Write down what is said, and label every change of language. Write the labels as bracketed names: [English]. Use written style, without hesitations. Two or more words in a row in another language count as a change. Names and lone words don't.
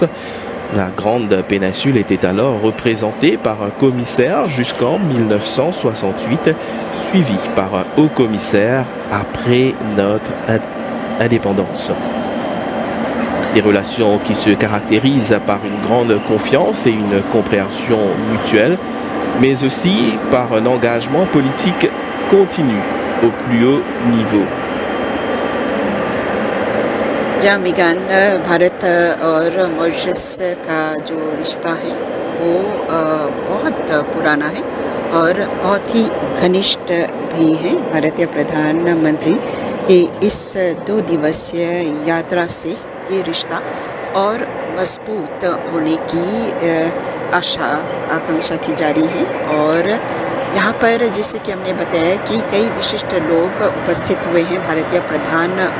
[French] La Grande Péninsule était alors représentée par un commissaire jusqu'en 1968, suivi par un haut commissaire après notre indépendance. Des relations qui se caractérisent par une grande confiance et une compréhension mutuelle, mais aussi par un engagement politique continu au plus haut niveau. [Hindi] जामिगन भारत और मॉरिशस का जो रिश्ता है वो बहुत पुराना है और बहुत ही घनिष्ठ भी है। भारतीय प्रधानमंत्री की इस 2 दिवसीय यात्रा से ये रिश्ता और मजबूत होने की आशा आकांक्षा की जा रही है और यहाँ पर जैसे कि हमने बताया कि कई विशिष्ट लोग उपस्थित हुए हैं।